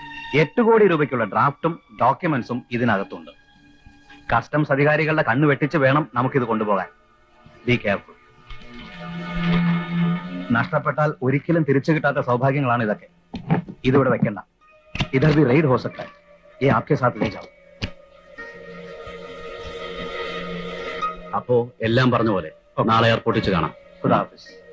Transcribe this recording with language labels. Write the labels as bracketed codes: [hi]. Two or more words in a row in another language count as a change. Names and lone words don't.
[ml] 8 കോടി രൂപയ്ക്കുള്ള ഡ്രാഫ്റ്റും ഡോക്യുമെന്റ്സും ഇതിനകത്തുണ്ട്. കസ്റ്റംസ് അധികാരികളുടെ കണ്ണ് വെട്ടിച്ച് വേണം നമുക്കിത് കൊണ്ടുപോകാൻ. [en] Be careful. [ml] നഷ്ടപ്പെട്ടാൽ ഒരിക്കലും തിരിച്ചു കിട്ടാത്ത സൗഭാഗ്യങ്ങളാണ് ഇതൊക്കെ. ഇതിവിടെ വെക്കണ്ട. [hi] इधर भी रेड हो सकता है. ये आपके साथ ले जाओ. [ml] അപ്പോ എല്ലാം പറഞ്ഞ പോലെ നാളെ എയർപോർട്ടിൽ വെച്ച് കാണാം. [hi] खुदा हाफिज.